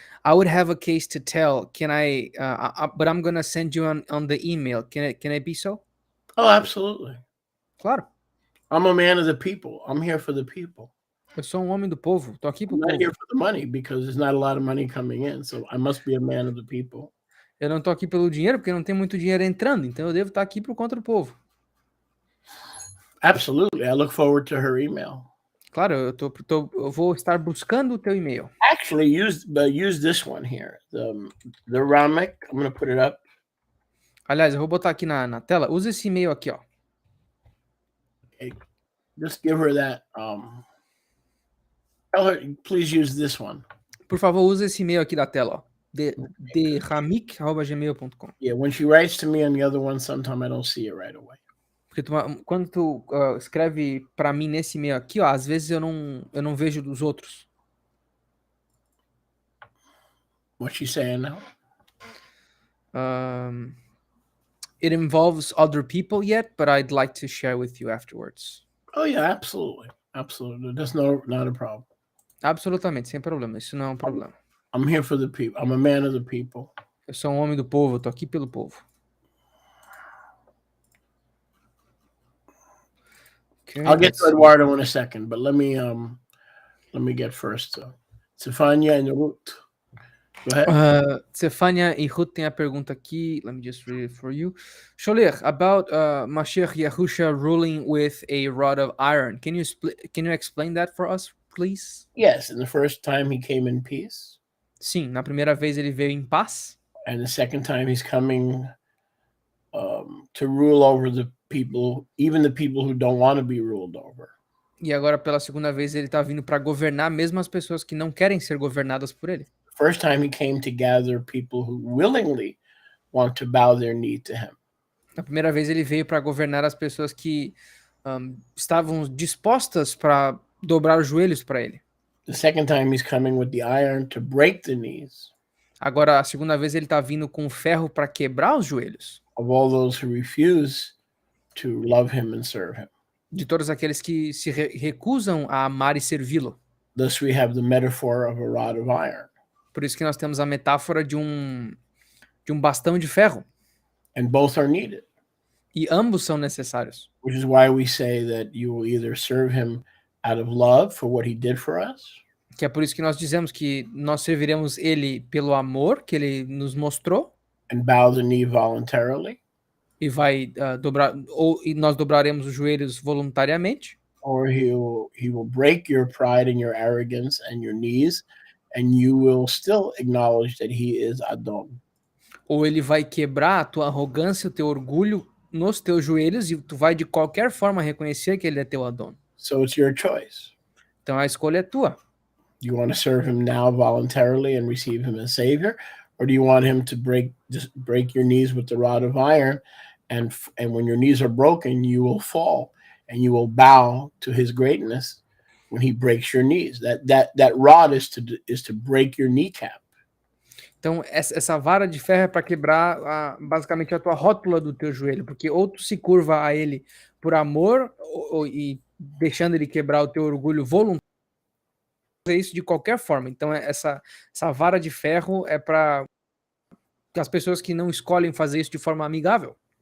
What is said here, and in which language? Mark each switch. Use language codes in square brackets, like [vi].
[en] I would have a case to tell. Can I? But I'm gonna send you on the email. Can it be so? Oh, absolutely. [pt] Claro. [en] I'm a man of the people. I'm here for the people. [pt] Eu sou homem do povo. Tô aqui pro [en] I'm not [pt] povo. [en] here for the money because there's not a lot of money coming in. So I must be a man of the people. [pt] Eu não tô aqui pelo dinheiro porque não tem muito dinheiro entrando. Então eu devo estar aqui por conta do povo. [en] Absolutely. I look forward to her email. [pt] Claro, eu vou estar buscando o teu e-mail. [en] Actually, use this one here. The Ramek. I'm going to put it up. [pt] Aliás, eu vou botar aqui na tela. Usa esse e-mail aqui, ó. [en] Okay. Just give her that. Tell her, please use this one. [pt] Por favor, usa esse e-mail aqui da tela, ó. [en] deramik@gmail.com. Yeah, when she writes to me on the other one, sometimes I don't see it right away. [pt] Porque quando tu escreve para mim nesse e-mail aqui, ó, às vezes eu não vejo dos outros. [en] What's she saying now? It involves other people yet, but I'd like to share with you afterwards. Oh yeah, absolutely. That's not a problem. [pt] Absolutamente, sem problema. Isso não é um problema. [en] I'm here for the people. I'm a man of the people. [pt] Eu sou homem do povo, eu tô aqui pelo povo. [en] Okay, I'll get to Eduardo in a second, but let me get first. Stefania and Ruth. Go ahead. [pt] Stefania e Ruth tem a pergunta aqui. [en] Let me just read it for you. Sholich, about Mashiach Yahusha ruling with a rod of iron. Can you explain that for us, please? Yes, and the first time he came in peace. [pt] Sim, na primeira vez ele veio em paz. [en] And the second time he's coming to rule over the people, even the people who don't want to be ruled over. [pt] E agora pela segunda vez ele está vindo para governar mesmo as pessoas que não querem ser governadas por ele. [en] First time he came to gather people who willingly want to bow their knee to him. [pt] Na primeira vez ele veio para governar as pessoas que estavam dispostas para dobrar os joelhos para ele. [en] The second time he's coming with the iron to break the knees. [pt] Agora a segunda vez ele está vindo com ferro para quebrar os joelhos. [en] Of all those who refuse to love him and serve him. [pt] De todos aqueles que se recusam a amar e servi-lo. [en] Thus we have the metaphor of a rod of iron. [pt] Por isso que nós temos a metáfora de um bastão de ferro. [en] And both are needed. [pt] E ambos são necessários. [en] Which is why we say that you will either serve him out of love for what he did for us. [pt] Que é por isso que nós dizemos que nós serviremos ele pelo amor que ele nos mostrou. [en] And bow the knee voluntarily. [pt] E vai e nós dobraremos os joelhos voluntariamente. [en] Or he will break your pride and your arrogance and your knees, and you will still acknowledge that he is Adon. [pt] Ou ele vai quebrar a tua arrogância, o teu orgulho nos teus joelhos e tu vai de qualquer forma reconhecer que ele é teu Adon. [en] So it's your choice. [pt] Então a escolha é tua. [en] Do you want to serve him now voluntarily and receive him as Savior? Or do you want him to break your knees with the rod of iron? And when your knees are broken, you will fall and you will bow to his greatness when he breaks your knees. That rod is to break your kneecap. [pt] Então, essa vara de ferro é para quebrar basicamente a tua rótula do teu joelho, porque ou tu se curva a ele por amor e deixando ele quebrar o teu orgulho voluntário, fazer isso de qualquer forma. Então, essa vara de ferro é para as pessoas que não escolhem fazer isso de forma amigável.